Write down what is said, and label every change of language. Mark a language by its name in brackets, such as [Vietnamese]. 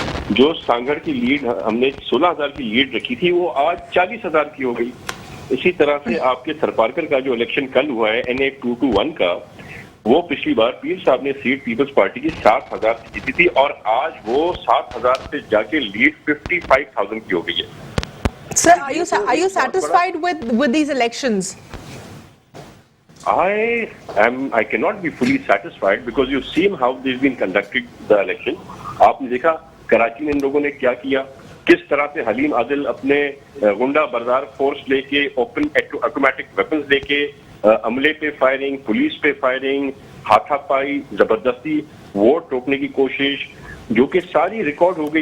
[Urdu] جو سانگڑ کی لیڈ ہم نے 16,000 کی لیڈ رکھی تھی وہ آج 40,000 کی ہو گئی. اسی طرح سے آپ کے تھرپارکر کا جو الیکشن کل ہوا ہے NA 221 کا، وہ پچھلی بار پیر صاحب نے سیٹ پیپلز پارٹی کی 7,000 سے جیتی تھی اور آج وہ 7,000 سے جا کے لیڈ 55,000 کی ہو گئی ہے. [English] Sir, are you satisfied with these elections? I cannot be fully satisfied because you've seen how they've been conducting the election. [Urdu] آپ نے دیکھا کراچی میں ان لوگوں نے کیا کیا، کس طرح سے حلیم عادل اپنے غنڈہ بردار فورس لے کے، اوپن آٹومیٹک ویپنز لے کے عملے پہ فائرنگ، پولیس پہ فائرنگ، ہاتھا پائی، زبردستی ووٹ روکنے کی کوشش، جو کہ ساری ریکارڈ ہو گئی.